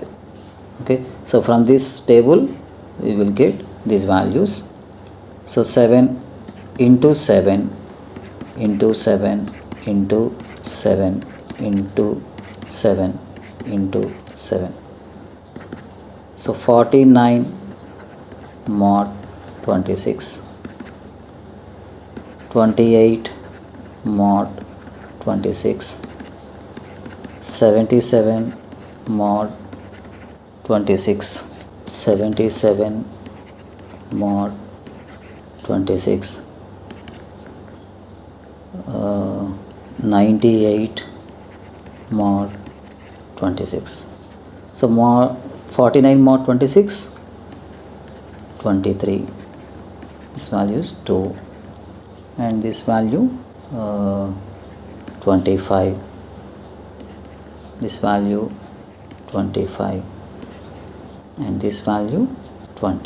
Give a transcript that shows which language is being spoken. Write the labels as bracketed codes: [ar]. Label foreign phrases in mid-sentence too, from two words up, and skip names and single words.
[en] Okay, so from this table we will get these values. So 7 into 7 into 7 into 7 into 7 into 7. So 49 mod 26, 28 mod 26, 77 mod 26, 77 mod 26, 98 mod 26. So mod 49 mod 26, 23. This value is 2, and this value 25. This value 25, and this value 20.